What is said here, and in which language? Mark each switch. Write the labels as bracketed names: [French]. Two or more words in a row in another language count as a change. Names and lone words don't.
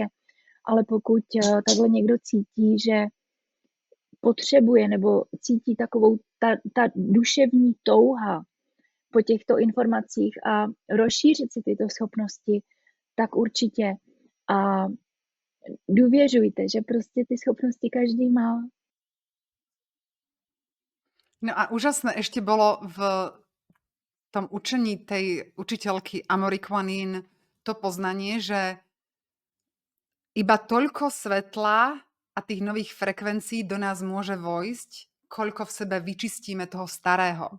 [Czech] Ale pokud takhle někdo cítí, že potřebuje nebo cítí takovou ta duševní touha po těchto informacích a rozšířit si tyto schopnosti, tak určitě. A důvěřujte, že prostě ty schopnosti každý má. [Slovak] No a úžasné ešte bolo v tom učení tej učiteľky Amory Quanin to poznanie, že iba toľko svetla a tých nových frekvencií do nás môže vojsť, koľko v sebe vyčistíme toho starého.